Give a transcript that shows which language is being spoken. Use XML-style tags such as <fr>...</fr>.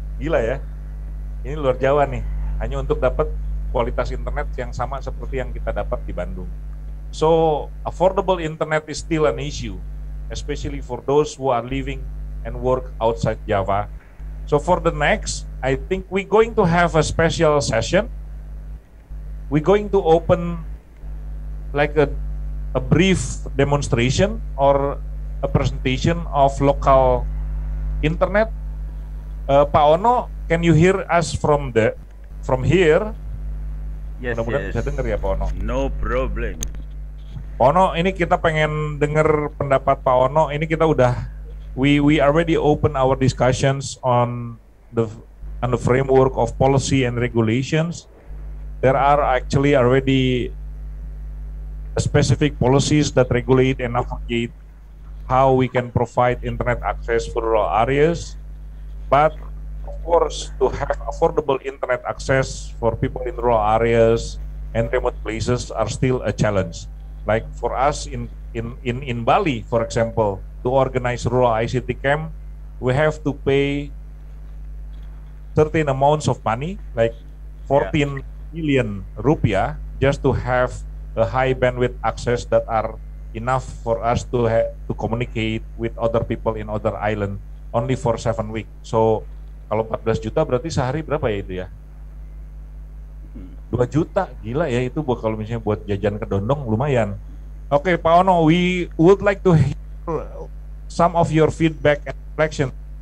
<id>Gila ya, ini luar Jawa nih, hanya untuk dapat kualitas internet yang sama seperti yang kita dapat di Bandung.</id> <en>So affordable internet is still an issue, especially for those who are living and work outside Java. So for the next, I think we're going to have a special session. We're going to open like a brief demonstration or a presentation of local internet. Pak Ono, can you hear us from here? Yes,</en> <id>Mudah-mudahan bisa dengar ya Pak Ono.</id> <en>No problem.</en> <id>Pak Ono, ini kita pengen dengar pendapat Pak Ono. Ini kita udah</id> <en>we already open our discussions the on the framework of policy and regulations. There are actually already specific policies that regulate and navigate how we can provide internet access for rural areas. But of course, to have affordable internet access for people in rural areas and remote places are still a challenge. Like for us in Bali, for example, to organize rural ICT camp, we have to pay certain amounts of money, like 14 million rupiah, just to have a high bandwidth access that are enough for us to communicate with other people in other island only for 7 weeks.</en> <id>So kalau 14 juta berarti sehari berapa ya itu ya? 2 juta, gila ya itu buat kalau misalnya buat jajan ke Dondong lumayan.</id> <en>Oke, Pak Ono, we would like to hear some of your feedback and reflection.</en>